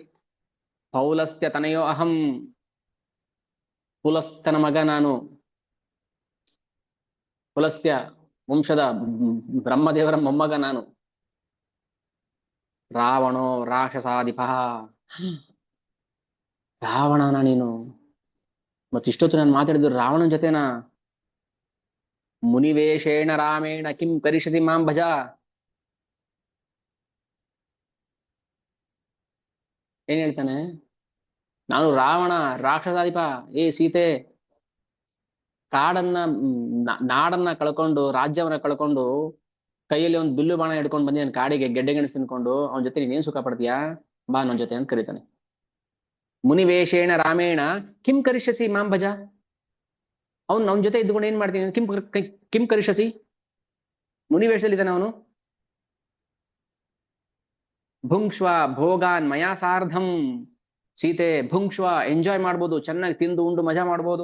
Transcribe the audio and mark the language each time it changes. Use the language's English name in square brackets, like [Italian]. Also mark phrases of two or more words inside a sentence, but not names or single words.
[Sanskrit] ಪೌಲಸ್ತ್ಯ ತನಯೋ ಅಹಂ, [Kannada] ಪುಲಸ್ತನ ಮಗ ನಾನು, ಪುಲಸ್ತ್ಯ ವಂಶದ ಬ್ರಹ್ಮದೇವರ ಮೊಮ್ಮಗ ನಾನು. [Sanskrit] ರಾವಣೋ ರಾಕ್ಷಸಾಧಿಪ, [Kannada] ರಾವಣನ ನೀನು. ಮತ್ತಿಷ್ಟೊತ್ತು ನಾನು ಮಾತಾಡಿದ್ರು ರಾವಣನ ಜೊತೆನಾ? [Sanskrit] ಮುನಿವೇಶೇಣ ರಾಮೇಣ ಕಿಂ ಕರಿಷ್ಯಸಿ ಮಾಂ ಭಜ. [Kannada] ಏನ್ ಹೇಳ್ತಾನೆ, ನಾನು ರಾವಣ ರಾಕ್ಷಸಾಧಿಪ. ಏ ಸೀತೆ, ಕಾಡನ್ನ ನಾಡನ್ನ ಕಳ್ಕೊಂಡು, ರಾಜ್ಯವನ್ನ ಕಳ್ಕೊಂಡು, ಕೈಯಲ್ಲಿ ಒಂದು ಬಿಲ್ಲು ಬಾಣ ಹಿಡ್ಕೊಂಡು ಬಂದಿದ್ದಾನೆ ಕಾಡಿಗೆ, ಗೆಡ್ಡೆ ಗೆಣಸು ತಿನ್ಕೊಂಡು. ಅವನ ಜೊತೆ ನೀನೇನ್ ಸುಖ ಪಡ್ತೀಯಾ, ಬಾ ನನ್ನ ಜೊತೆ ಅಂತ ಕರೀತಾನೆ. [Sanskrit] ಮುನಿವೇಶೇಣ ರಾಮೇಣ ಕಿಂ ಕರಿಷ್ಯಸಿ ಮಾಂ ಭಜ. [Kannada] ಅವನ್ ಜೊತೆ ಇದ್ದುಕೊಂಡು ಏನ್ ಮಾಡ್ತೀನಿ, [Sanskrit] ಕಿಂ ಕರಿಷ್ಯಸಿ, [Kannada] ಮುನಿವೇಷದಲ್ಲಿ ಇದ್ದಾನೆ ಅವನು. [Sanskrit] ಭುಂಕ್ಷ್ವ ಭೋಗಾನ್ ಮಯಾ ಸಾರ್ಧಂ, [Kannada] ಸೀತೆ ಭುಂಕ್ಷ್ವ, ಎಂಜಾಯ್ ಮಾಡ್ಬೋದು, ಚೆನ್ನಾಗಿ ತಿಂದು ಉಂಡು ಮಜಾ ಮಾಡ್ಬೋದು.